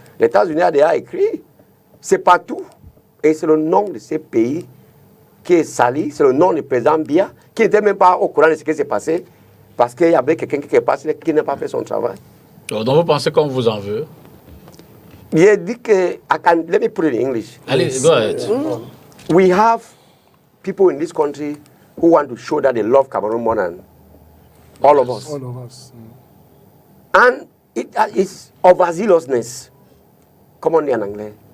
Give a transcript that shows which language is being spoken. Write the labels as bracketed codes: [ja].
[fr] Les États-Unis ont déjà écrit. C'est pas tout. Et c'est le nom de ces pays qui est sali. C'est le nom du président Biya qui n'était même pas au courant de ce qui s'est passé. Parce qu'il y avait quelqu'un qui est passé qui n'a pas fait son travail. Donc vous pensez qu'on vous en veut? J'ai dit que, [en] let me put it in English. [fr] Allez, [en] go ahead. We have people in this country who want to show that they love Cameroon more than all of us. All of us. And it's overzealousness, [fr] comme on dit en anglais.